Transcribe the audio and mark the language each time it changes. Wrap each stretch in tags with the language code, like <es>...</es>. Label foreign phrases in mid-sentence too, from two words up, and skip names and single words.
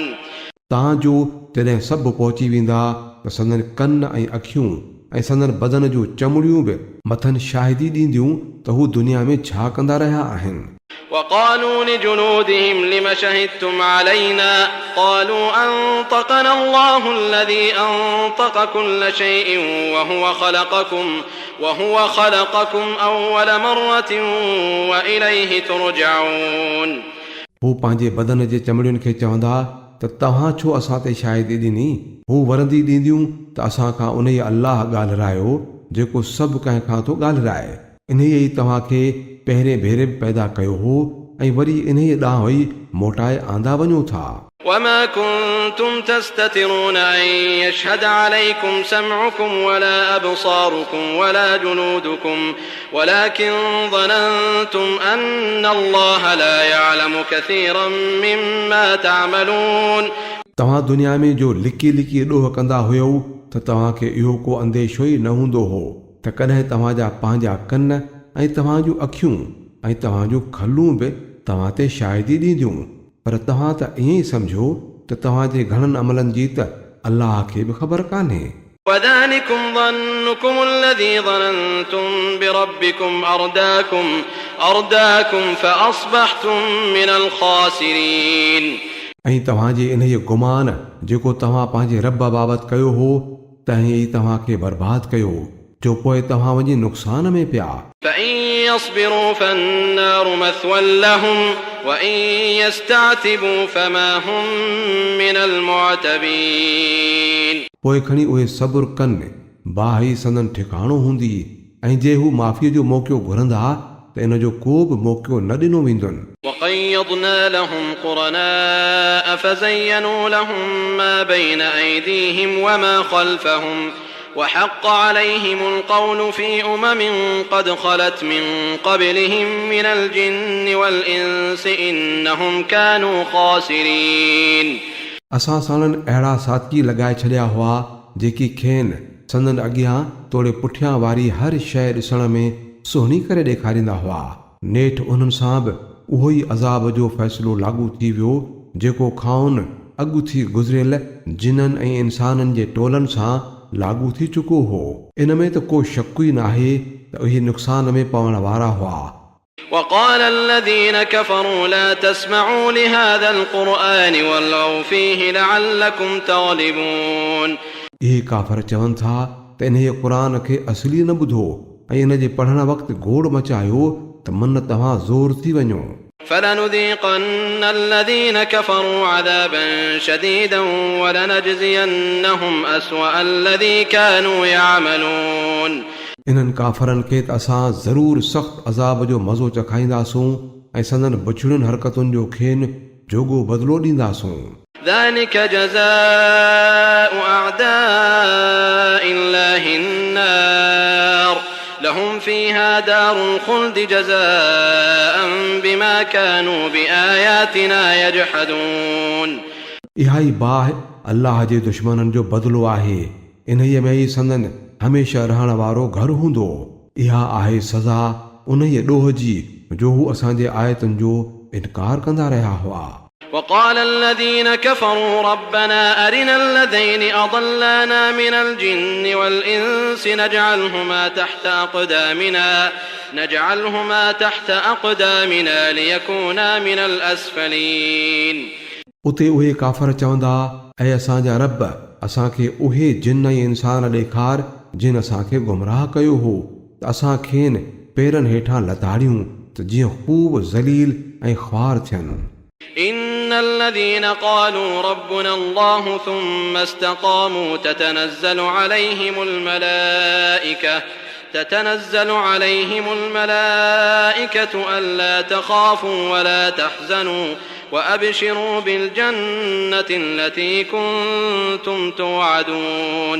<sd>तां जो जॾहिं सभु पहुची वेंदा त संदन कन ऐं अखियूं ऐं संदन बदन जूं चमड़ियूं बि मथनि शाहिदी ॾींदियूं त हू दुनिया में छा कंदा रहिया आहिनि.</sd> <ar>وقالوا لجنودهم لم شهدتم علينا قالوا أنطقنا الله الذي أنطق كل شيء وهو خلقكم أول مرة وإليه ترجعون.</ar> <sd>हू पंहिंजे बदन जे चमड़ियुनि खे चवंदा त तव्हां छो असां ते शाहिदी ॾिनी. हू वरंदी ॾींदियूं त असां खां उन ई अल्लाह ॻाल्हायो जेको सभु कंहिं खां थो ॻाल्हाए. इन ई तव्हांखे पहिरें भेरे पैदा कयो हो ऐं वरी इन ई ॾांहुं ई मोटाए आंदा वञो था.</sd> <ar>وما كنتم تستترون أن يشهد عليكم سمعكم ولا أبصاركم ولا جنودكم ولكن ظننتم أن الله لا يعلم كثيرا مما تعملون.</ar> <sd>तव्हां दुनिया में जो लिकी लिकी ॾोह कंदा हुयो त तव्हांखे इहो को अंदेशो ई न हूंदो हो त कॾहिं तव्हांजा पंहिंजा कन ऐं तव्हां जूं अखियूं ऐं तव्हां जूं खलूं बि तव्हां ते शाहिदी ॾींदियूं. पर तव्हां त ईअं ई सम्झो त तव्हांजे घणनि अमलनि जी त अल्लाह खे बि ख़बर कान्हे.</sd> <ar>وذلكم ظنكم الذي ظننتم بربكم أرداكم فأصبحتم من الخاسرين.</ar> <sd>ऐं तव्हांजे इन ई गुमान जेको तव्हां पंहिंजे रब बाबति कयो हो तंहिं ई तव्हांखे बर्बादु कयो जो पोइ तव्हां वञी नुक़सान में पिया.</sd> <ar>فإن يصبروا فالنار مثوى لهم وإن يستعتبوا فما هم من المعتبين.</ar> <sd>पोइ खणी उहे सब्र कनि बाहि संदन ठिकाणो हूंदी ऐं जे हू माफ़ीअ जो मौक़ो घुरंदा त इन जो को बि मौक़ो न ॾिनो वेंदुनि.</sd> <ar>وقيضنا لهم قرناء فزينوا لهم ما بين أيديهم وما خلفهم وحق عليهم القول في قد خلت من قبلهم من الجن والإنس إنهم كانوا خاسرين.</ar> <sd>असां साणनि अहिड़ा साथी लॻाए छॾिया हुआ जेकी खेनि संदन अॻियां तोड़े पुठियां वारी हर शइ ॾिसण में सुहिणी करे ॾेखारींदा हुआ। नेठि उन्हनि सां बि उहो ई अज़ाब जो फ़ैसिलो लागू थी वियो जेको खाउन अॻु थी गुज़रियल जिननि ऐं इंसाननि जे टोलनि सां लागू थी चुको हो। इन में त को शक ई नाहे त उहे नुक़सान में पवण वारा हुआ।</sd> <ar>وقال الذين كفروا لا تسمعوا لهذا القرآن والغوا فيه لعلكم تغلبون.</ar> <sd>इहे काफ़र चवनि था त इन क़ुरान खे असली न ॿुधो ऐं इन जे पढ़ण वक़्तु गोड़ मचायो त मन तव्हां ज़ोर थी वञो।</sd> <ar>فلنذيقن الذين كفروا عذابا شديدا ولنجزينهم أسوأ الذي كانوا يعملون.</ar> <sd>इन्हनि काफ़रनि खे त असां ज़रूरु सख़्तु अज़ाब जो मज़ो चखाईंदासूं ऐं संदन बछड़ियुनि हरकतुनि जो खेनि जोॻो बदिलो ॾींदासूं.</sd> <ar>ذلك جزاء أعداء الله النار لهم فيها دار الخلد جزاء بما كانوا بآياتنا يجحدون.</ar> <sd>इहा ई बाहि अल्लाह जे दुश्मननि जो बदिलो आहे। इन्हीअ में ई संदन हमेशह रहण वारो घर हूंदो। इहा आहे सज़ा उन ई ॾोह जी जो हू असांजे आयतुनि जो इनकार कंदा रहिया हुआ.</sd> <ar>وقال الذين كفروا ربنا أرنا الذين أضلانا من الجن والإنس نجعلهما تحت أقدامنا ليكونا من الأسفلين.</ar> <sd>उते उहे काफ़र चवंदा ऐं असांजा रब असांखे उहे जिन ऐं इंसान ॾेखार जिन असांखे गुमराह कयो हो त असां खेनि पेरनि हेठां लताड़ियूं त जीअं ख़ूब ज़लील ऐं ख़्वार थियनि.</sd> <ar>إن الذين قالوا ربنا الله ثم استقاموا تتنزل عليهم الملائكة ألا تخافوا ولا تحزنوا وأبشروا بالجنة التي كنتم توعدون.</ar>